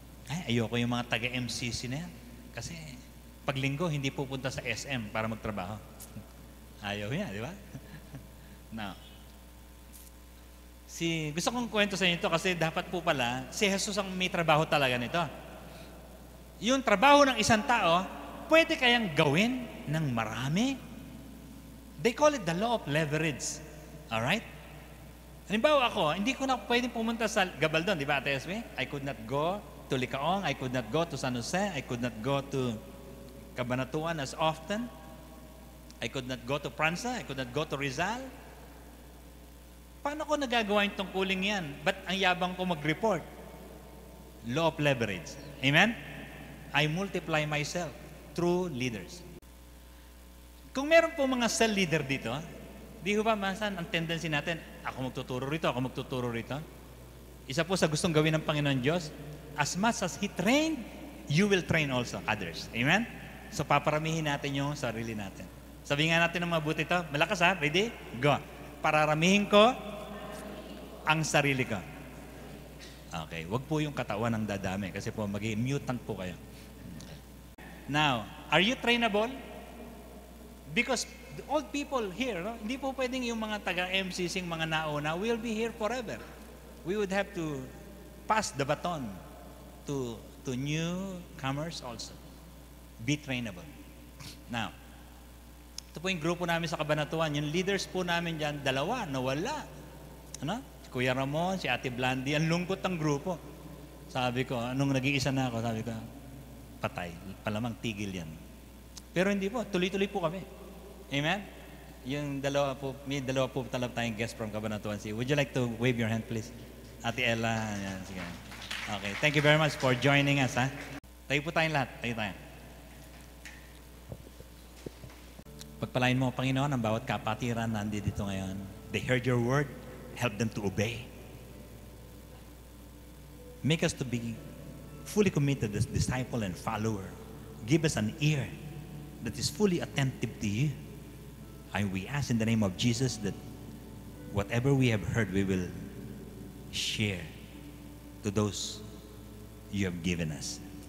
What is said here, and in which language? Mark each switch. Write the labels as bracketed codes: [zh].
[tl] Ay, ayoko yung mga taga-MCC na yan. Kasi pag linggo, hindi pupunta sa SM para magtrabaho. Ayaw niya, di ba? Now, gusto kong kwento sa inyo ito kasi dapat po pala, si Jesus ang may trabaho talaga nito. Yung trabaho ng isang tao, pwede kayang gawin ng marami. [en] They call it the law of leverage. Alright? [tl] Halimbawa ako, hindi ko na pwedeng pumunta sa Gabaldon, di ba, Ate Esme? [en] I could not go to Licaong, I could not go to San Jose, I could not go to Cabanatuan as often. I could not go to Pransa, I could not go to Rizal. [tl] Paano ko nagagawa yung tungkuling yan? Ba't ang yabang ko mag-report? [en] Law of leverage. Amen? I multiply myself through leaders. [tl] Kung meron po mga cell leader dito, di ba masan ang tendency natin, ako magtuturo rito. Isa po sa gustong gawin ng Panginoon Diyos, [en] as much as He trained, you will train also others. [tl] Amen? So paparamihin natin yung sarili natin. Sabihin nga natin ng mabuti ito, malakas ha, ready? Go. Pararamihin ko ang sarili ko. Okay, wag po yung katawan ang dadami kasi po maging mutant po kayo. [en] Now, are you trainable? Because the old people here, no? [tl] Hindi po pwedeng yung mga taga-MCC, mga nauna, [en] will be here forever. We would have to pass the baton to newcomers also. Be trainable. [tl] Now, ito po yung grupo namin sa Cabanatuan. Yung leaders po namin dyan, 2, nawala. Ano? Kuya Ramon, si Ate Blandy, ang lungkot ng grupo. Sabi ko, nung nag-iisa na ako, sabi ko, patay. Palamang tigil yan. Pero hindi po, tuloy-tuloy po kami. Amen? Yung may dalawa po talaga tayong guest from Cabanatuan. [en] Would you like to wave your hand, please? Ate Ella, yan, sige. Okay, thank you very much for joining us, ha? [tl] Tayo po tayong lahat. Tayo tayo. Pagpalain mo, Panginoon, ang bawat kapatiran na nandito ngayon. [en] They heard your word. Help them to obey. Make us to be fully committed as disciple and follower. Give us an ear that is fully attentive to you. And we ask in the name of Jesus that whatever we have heard, we will share to those you have given us.